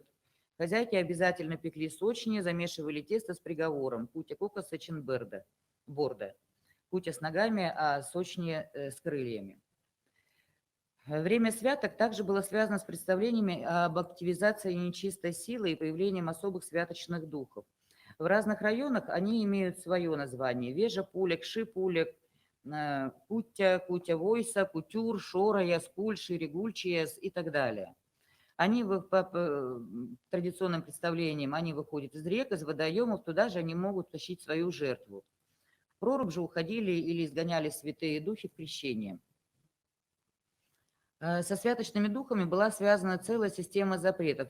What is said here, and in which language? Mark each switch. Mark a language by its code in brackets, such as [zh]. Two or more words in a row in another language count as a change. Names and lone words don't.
[ru] Хозяйки обязательно пекли сочни, замешивали тесто с приговором [kv] «Кутя кока сечин борда». [ru] Кутя с ногами, а сочни с крыльями. Время святок также было связано с представлениями об активизации нечистой силы и появлением особых святочных духов. В разных районах они имеют свое название. Вежа Пулек, Ши Пулек, Кутя, Кутя Войса, Кутюр, Шора, Яскуль, Ширигульчияс и так далее. Они по традиционным представлениям, они выходят из рек, из водоемов, туда же они могут тащить свою жертву. В прорубь же уходили или изгоняли святые духи в крещение. Со святочными духами была связана целая система запретов.